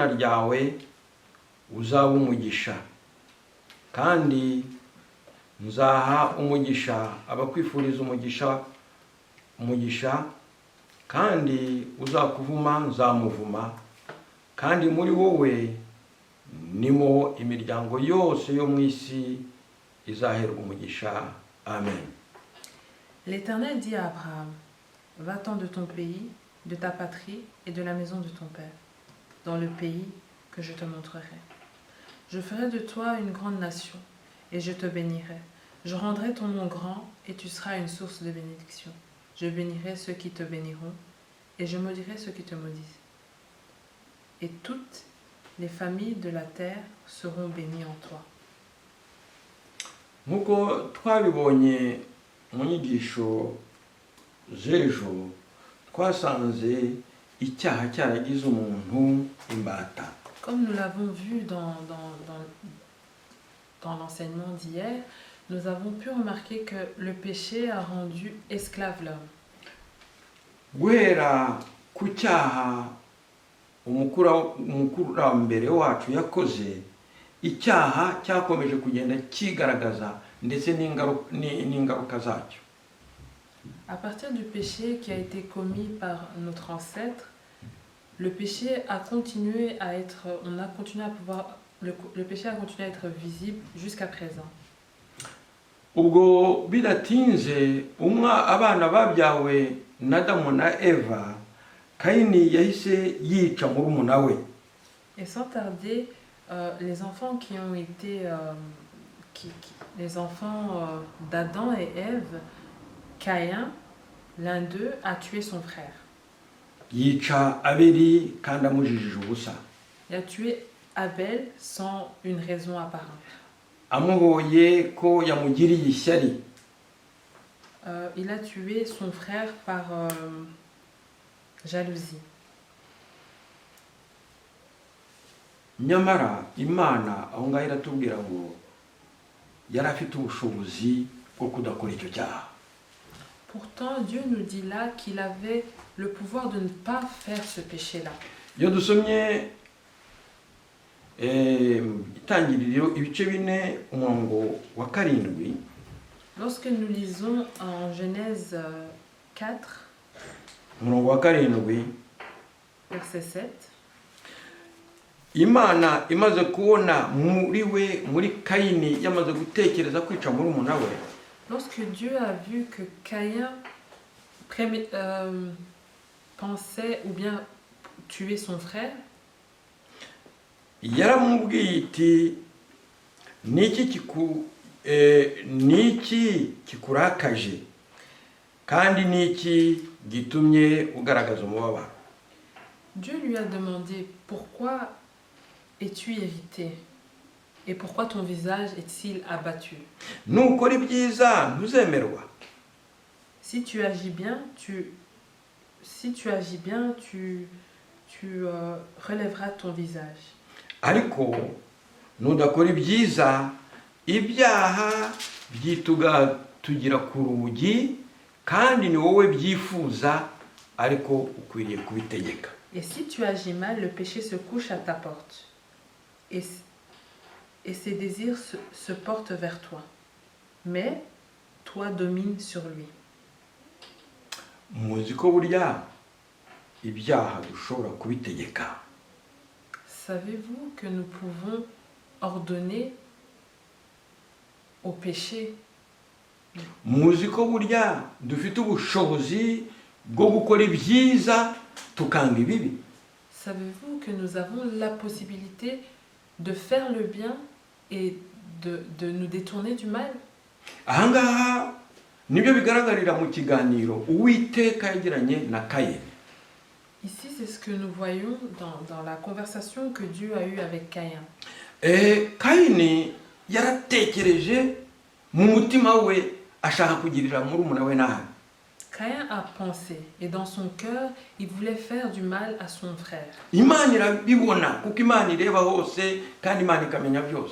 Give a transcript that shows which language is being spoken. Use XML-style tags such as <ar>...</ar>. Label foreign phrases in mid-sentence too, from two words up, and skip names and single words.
<rw>ryawe, uzaba umugisha, kandi nzaha umugisha abakwifuriza umugisha, kandi uzakuvuma nzamuvuma, kandi muri wowe nimo imiryango yose yo mu isi izaherwa umugisha. Amen.</rw> <fr>L'Éternel dit à Abraham, va-t'en de ton pays, de ta patrie et de la maison de ton père, dans le pays que je te montrerai. Je ferai de toi une grande nation, et je te bénirai. Je rendrai ton nom grand et tu seras une source de bénédiction. Je bénirai ceux qui te béniront et je maudirai ceux qui te maudissent. Et toutes les familles de la terre seront bénies en toi.</fr> <rw>nk'uko twabibonye mu nyigisho z'ejo twasanze icyaha cyaragize umuntu imbata.</rw> <fr>Comme nous l'avons vu dans l'enseignement d'hier, nous avons pu remarquer que le péché a rendu esclave l'homme.</fr> <rw>Guhera ku cyaha umukurambere wacu yakoze, icyaha cyakomeje kugenda kigaragaza ndetse n'ingaruka zacyo.</rw> <fr>À partir du péché qui a été commis par notre ancêtre, le péché a continué à être, le péché a continué à être visible jusqu'à présent.</fr> <rw>Ubwo bidatinze abana babyawe na Adamu na Eva, Kayini yahise yica murumuna we.</rw> <fr>Et sans tarder, les enfants qui ont été les enfants d'Adam et Ève, Caïn, l'un d'eux, a tué son frère.</fr> <rw>Yica Abeli kandi amujijije ubusa.</rw> <fr>Il a tué Abel sans une raison apparente.</fr> <rw>Amuhoye ko yamugiriye ishyari.</rw> <fr>Il a tué son frère par jalousie.</fr> <rw>Nyamara Imana aho ngaho iratubwira ngo yari afite ubushobozi bwo kudakora icyo cyaha.</rw> <fr>Pourtant, Dieu nous dit là qu'il avait le pouvoir de ne pas faire ce péché-là.</fr> <rw>Iyo dusomye itangiriro ibice 4 umurongo wa 7,</rw> <fr>lorsque nous lisons en Genèse 4,</fr> <rw>umurongo wa 7,</rw> <fr>verset 7,</fr> <rw>Imana imaze kubona muri Kayini yamaze gutekereza kwica murumuna we,</rw> <fr>lorsque Dieu a vu que Caïn pensait ou bien tuer son frère,</fr> <rw>yaramubwiye iti niki kikurakaje kandi niki gitumye ugaragaza umubabaro.</rw> <fr>Dieu lui a demandé pourquoi es-tu irrité et pourquoi ton visage est-il abattu.</fr> <rw>Nukora ibyiza ntuzemerwa.</rw> <fr>Si tu agis bien, tu relèveras ton visage.</fr> <rw>Ariko nudakora ibyiza ibyaha byitugira ku rugi kandi ni wowe byifuza ariko ukwiriye kubitegeka.</rw> <fr>Et si tu agis mal, le péché se couche à ta porte et ses désirs se portent vers toi, mais toi domine sur lui.</fr> <rw>Muzi ko burya ibyaha dushobora kubitegeka.</rw> <fr>Savez-vous que nous pouvons ordonner au péché?</fr> <rw>Muzi ko burya dufite ubushobozi bwo gukora ibyiza tukanga ibibi.</rw> <fr>Savez-vous que nous avons la possibilité de faire le bien et de nous détourner du mal?</fr> <rw>Ahangaha nibyo bigaragarira mu kiganiro Uwiteka yagiranye na Kayini.</rw> <fr>Ici, c'est ce que nous voyons dans la conversation que Dieu a eue avec Caïn.</fr> <rw>Kayini yaratekereje mu mutima we ashaka kugirira murumuna we nabi.</rw> <fr>Caïn a pensé et dans son cœur, il voulait faire du mal à son frère.</fr> <rw>Imana irabibona kuko Imana ireba hose kandi Imana ikamenya byose.</rw>